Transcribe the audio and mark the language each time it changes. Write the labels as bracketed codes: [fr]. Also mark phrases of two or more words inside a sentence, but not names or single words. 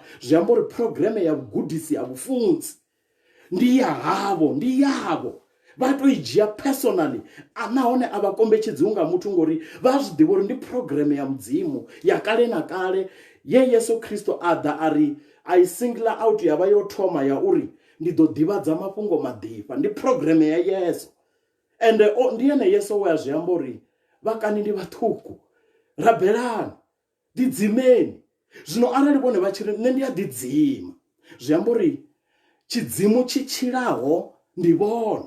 [ve] Zwi amba uri programe ya vhugudisi ha vhufunzi ndi ya havho, ndi yavho. Vha to i dzhia personally, nahone a vha kombetshedziwi nga muthu ngori vha zwi ḓivha uri ndi programe ya mudzimu ya kale na kale ye Yesu Kristo a ḓa a ri a i [en] singular out [ve] ya vha yo thoma ya uri ndi ḓo ḓivhadza mafhungo maḓivha. Ndi programe ya Yesu, ende ndi ene Yesu we a zwi amba uri vhakani ndi vhaṱuku, rabelani, ḓidzimeni. Zwino arali vhone vha tshi ri nṋe ndi a ḓidzima, zwi amba uri tshidzimu tshi tshilaho ndi vhone.